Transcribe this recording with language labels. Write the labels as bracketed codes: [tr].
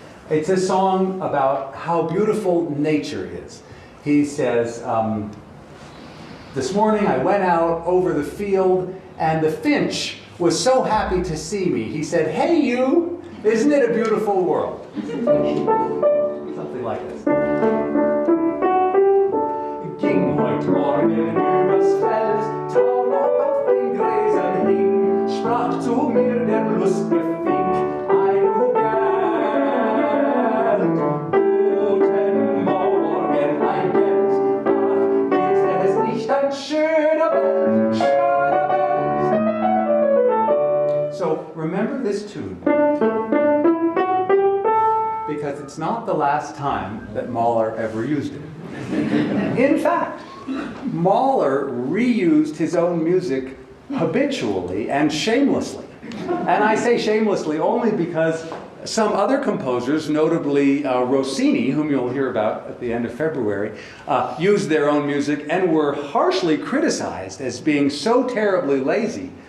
[en] It's a song about how beautiful nature is. He says, this morning I went out over the field and the finch was so happy to see me. He said, "Hey you, isn't it a beautiful world?" Something like this. [de] Ging heut Morgen übers Feld, Tau noch auf den Gräsern hing, sprach zu mir der lustige Fink, ein Guten Morgen, ein Geld, ach, ist es nicht ein schöner Welt, schöner Welt. [en] So remember this tune, because it's not the last time that Mahler ever used it. In fact, Mahler reused his own music habitually and shamelessly. And I say shamelessly only because some other composers, notably Rossini, whom you'll hear about at the end of February, used their own music and were harshly criticized as being so terribly lazy.